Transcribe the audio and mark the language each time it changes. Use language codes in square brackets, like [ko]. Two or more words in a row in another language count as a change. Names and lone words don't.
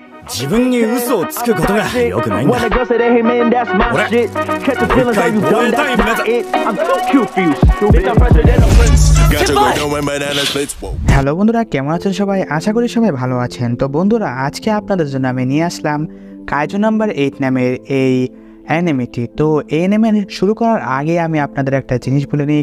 [ja] 自分に嘘をつくことが良くないんだ。俺、もう一回防衛隊員目指 [bn] হ্যালো বন্ধুরা, কেমন আছেন সবাই? আশা করি সবাই ভালো আছেন। তো বন্ধুরা, আজকে আপনাদের জন্য আমি নিয়ে আসলাম কাইজু নাম্বার 8 নামের এই অ্যানিমেটি। তো এই অ্যানিমে শুরু করার আগে আমি আপনাদের একটা জিনিস বলে নিই।